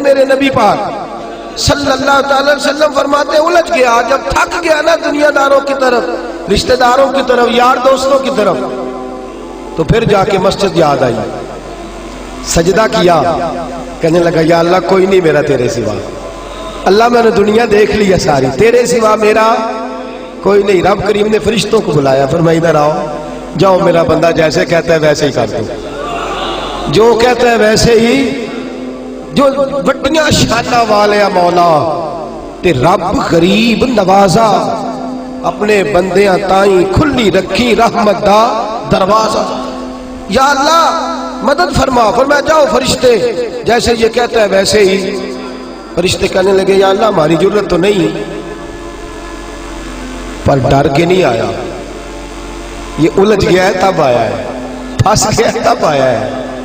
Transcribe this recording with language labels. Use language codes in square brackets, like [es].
[ur] میرے نبی پاک صلی اللہ تعالی وسلم فرماتے الجھ گیا, جب تھک گیا نا دنیا داروں کی طرف, رشتہ داروں کی طرف, یار دوستوں کی طرف, تو پھر جا کے مسجد یاد آئی, سجدہ کیا, کہنے لگا یا اللہ کوئی نہیں میرا تیرے سوا. اللہ میں نے دنیا دیکھ لی ہے ساری, تیرے سوا میرا کوئی نہیں. رب کریم نے فرشتوں کو بلایا, فرمایا ادھر آؤ, جاؤ میرا بندہ جیسے کہتا ہے ویسے ہی کر دو, جو کہتا ہے ویسے ہی. [pa] جو بڑیاں شانہ والے مولا تے رب غریب نوازا, اپنے بندیاں تائیں کھلی رکھی رحمت دا دروازہ. [ur] یا اللہ مدد فرما. فرمایا جاؤ فرشتے جیسے یہ کہتا ہے ویسے ہی. فرشتے کہنے لگے یا اللہ ہماری ضرورت تو نہیں, پر ڈر کے نہیں آیا, یہ الجھ گیا ہے تب آیا ہے, پھنس گیا ہے تب آیا ہے.